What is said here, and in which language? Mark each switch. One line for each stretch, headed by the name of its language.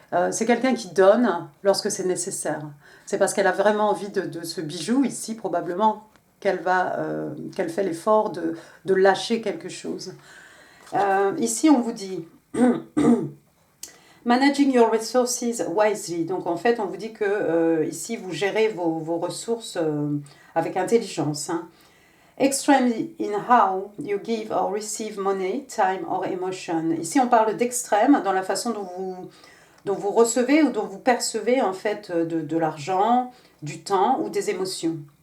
French: C'est quelqu'un qui donne lorsque c'est nécessaire. C'est parce qu'elle a vraiment envie de ce bijou ici, probablement, qu'elle fait l'effort de lâcher quelque chose. Ici, on vous dit
English: managing your resources wisely.
French: Donc en fait, on vous dit que ici, vous gérez vos ressources avec intelligence. Hein.
English: Extreme in how you give or receive money, time or emotion.
French: Ici, on parle d'extrême dans la façon dont vous recevez ou dont vous percevez en fait de l'argent, du temps ou des émotions.